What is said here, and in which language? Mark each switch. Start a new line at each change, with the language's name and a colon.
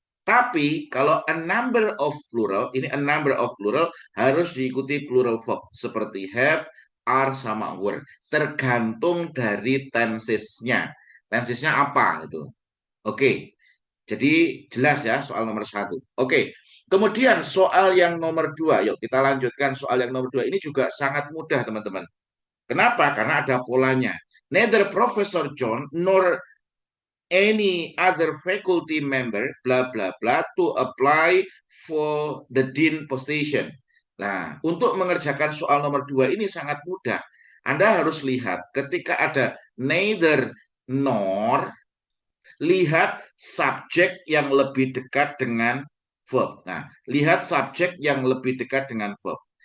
Indonesian: Tapi kalau
English: a number of plural,
Indonesian: ini a number of plural harus diikuti
English: plural verb
Indonesian: seperti have, are sama were. Tergantung dari tensesnya. Tensesnya apa itu? Oke. Jadi jelas ya soal nomor satu. Oke. Kemudian soal yang nomor dua. Yuk kita lanjutkan soal yang nomor dua. Ini juga sangat mudah teman-teman. Kenapa? Karena ada polanya.
English: Neither Professor John nor any other faculty member bla bla bla to apply for the dean position.
Indonesian: Nah, untuk mengerjakan soal nomor 2 ini sangat mudah. Anda harus lihat ketika ada neither nor, lihat subjek yang lebih dekat dengan verb. Nah, lihat subjek yang lebih dekat dengan verb.